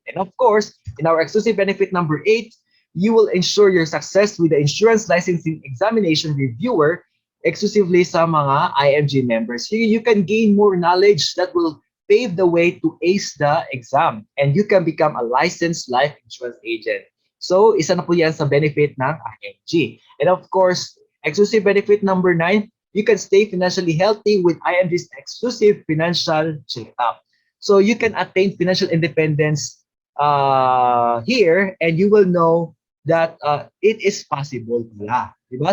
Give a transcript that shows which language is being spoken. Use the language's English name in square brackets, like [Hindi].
[English] And of course, in our exclusive benefit number 8, you will ensure your success with the insurance licensing examination reviewer exclusively sa mga IMG members. Here you can gain more knowledge that will pave the way to ace the exam and you can become a licensed life insurance agent. [Filipino] So, isa na po yan sa benefit ng IMG. [English] And of course, exclusive benefit number 9, you can stay financially healthy with IMG's exclusive financial checkup. So, you can attain financial independence here and you will know that it is possible pala. Diba?